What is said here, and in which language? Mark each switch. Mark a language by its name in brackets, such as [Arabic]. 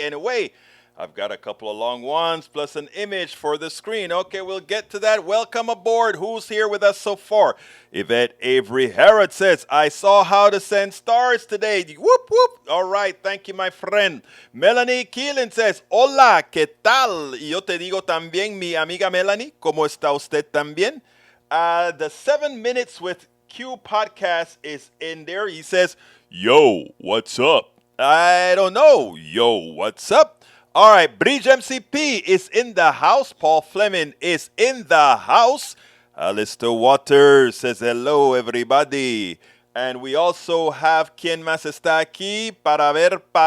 [English] Anyway, I've got a couple of long ones plus an image for the screen. Okay, we'll get to that. Welcome aboard. Who's here with us so far? Yvette Avery Herod says, I saw how to send stars today. Whoop, whoop. All right, thank you, my friend. Melanie Keelan says, [Spanish] hola, ¿qué tal? Y yo te digo también, mi amiga Melanie, ¿cómo está usted también? [English] The 7 Minutes with Q podcast is in there. He says, yo, what's up? I don't know. Yo, what's up? All right, Bridge MCP is in the house. Paul Fleming is in the house. Alistair Waters says hello, everybody. And we also have [Spanish] quien más está aquí para ver.